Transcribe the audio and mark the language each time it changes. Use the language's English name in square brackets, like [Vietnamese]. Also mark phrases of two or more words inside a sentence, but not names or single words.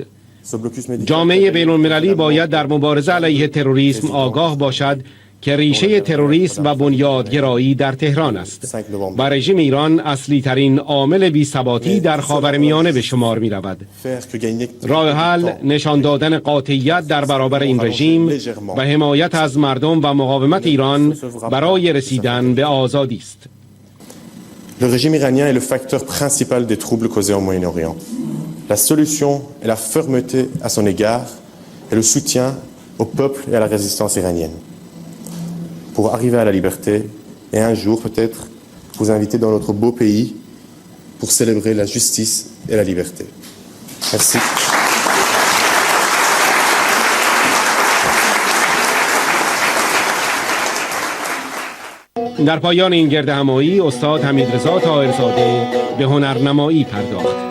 [Persian] جامعه بین‌المللی باید در مبارزه علیه تروریسم آگاه باشد که ریشه تروریسم و بنیادگرایی در تهران است و رژیم ایران اصلی ترین عامل بی‌ثباتی در خاورمیانه به شمار می رود. راه حل نشان دادن قاطعیت در برابر این رژیم و حمایت از مردم و مقاومت ایران برای رسیدن به آزادی است. [French] Le régime iranien est le facteur principal des troubles causés au Moyen-Orient. La solution est la fermeté à son égard et le soutien au peuple et à la résistance iranienne. Pour arriver à la liberté et un jour peut-être vous inviter dans notre beau pays pour célébrer la justice et la liberté. Merci. [Persian] در پایان این گردهمایی استاد حمیدرضا طاهرزاده به هنرنمایی پرداخت.